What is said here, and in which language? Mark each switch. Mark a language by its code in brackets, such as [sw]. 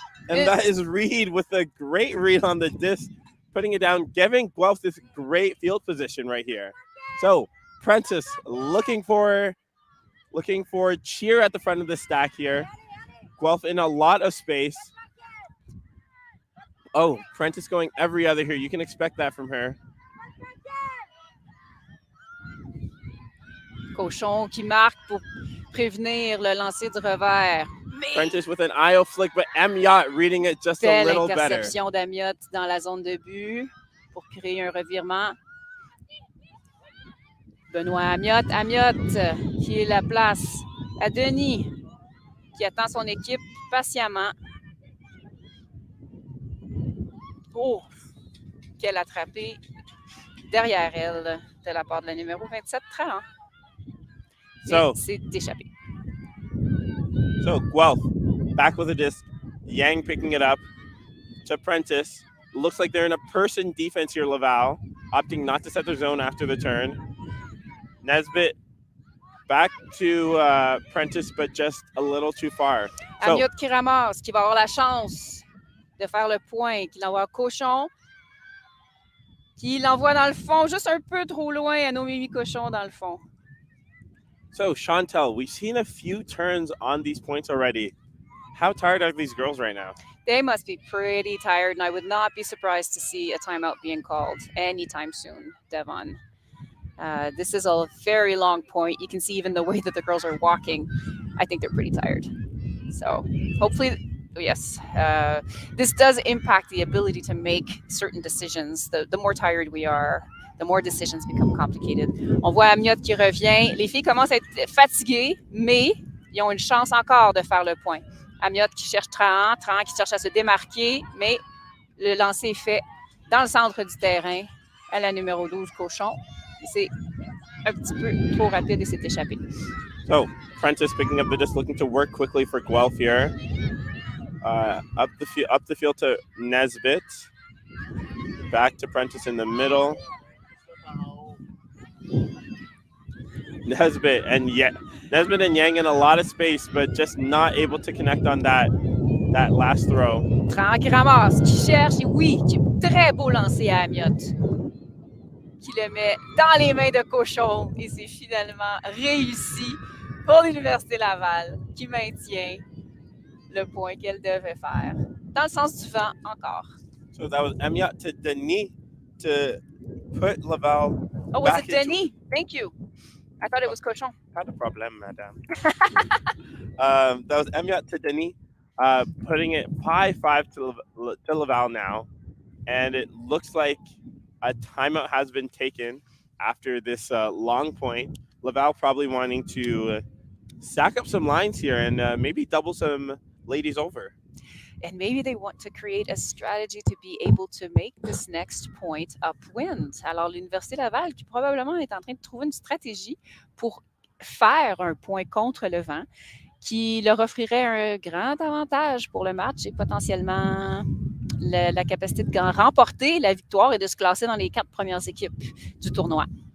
[en] And that is Reed with a great read on the disc, putting it down, giving Guelph this great field position right here. So Prentice looking for Cheer at the front of the stack here. Guelph in a lot of space. Oh, Prentice going every other here. You can expect that from her. [fr] Cochon qui marque pour prévenir le lancer du revers. [en] Prentice with an IO flick, but Amiot reading it just a little better. [fr] Belle interception d'Amiot dans la zone de but pour créer un revirement. Benoît Amiot qui est la place à Denis, qui attend son équipe patiemment. Oh, quelle attrapée derrière elle de la part de la numéro 27, 30. [en] So, [fr] c'est échappé. [en] So Guelph back with a disc. Yang picking it up to Prentice. Looks like they're in a person defense here, Laval, opting not to set their zone after the turn. Nesbitt back to Prentice, but just a little too far. So, [fr] Amiot qui ramasse, qui va avoir la chance de faire le point, qui l'envoie Cochon, qui l'envoie dans le fond, juste un peu trop loin à nos Mimi Cochon dans le fond. [en] So, Chantel, we've seen a few turns on these points already. How tired are these girls right now? They must be pretty tired, and I would not be surprised to see a timeout being called anytime soon, Devon. This is a very long point. You can see even the way that the girls are walking. I think they're pretty tired. So hopefully, yes, this does impact the ability to make certain decisions. The more tired we are, the more decisions become complicated. [fr] On voit Amiot qui revient. Les filles commencent à être fatiguées, mais ils ont une chance encore de faire le point. Amiot qui cherche Trahan, Trahan qui cherche à se démarquer, mais le lancer est fait dans le centre du terrain à la numéro 12, Cochon. C'est un petit peu trop rapide et s'est échappé. [en] So, Prentice picking up the disc, looking to work quickly for Guelph here. Up the field to Nesbitt. Back to Prentice in the middle. Nesbitt and Yang in a lot of space, but just not able to connect on that last throw. [fr] Trahan qui ramasse, qui cherche, et oui, qui très beau lancer à Amiot, qui le met dans les mains de Cochon, et c'est finalement réussi pour l'Université Laval, qui maintient le point qu'elle devait faire. Dans le sens du vent, encore. [en] So that was Amiot to Denis to put Laval. Oh, was it Denis? Thank you. I thought it was Cochon. [fr] Pas de problème, madame. [en] That was Amiot to Denis, putting it 5-5 to Laval now. And it looks like a timeout has been taken after this long point. Laval probably wanting to stack up some lines here and maybe double some ladies over. And maybe they want to create a strategy to be able to make this next point upwind. [fr] Alors, l'Université Laval, qui probablement est en train de trouver une stratégie pour faire un point contre le vent, qui leur offrirait un grand avantage pour le match et potentiellement la capacité de remporter la victoire et de se classer dans les 4 premières équipes du tournoi.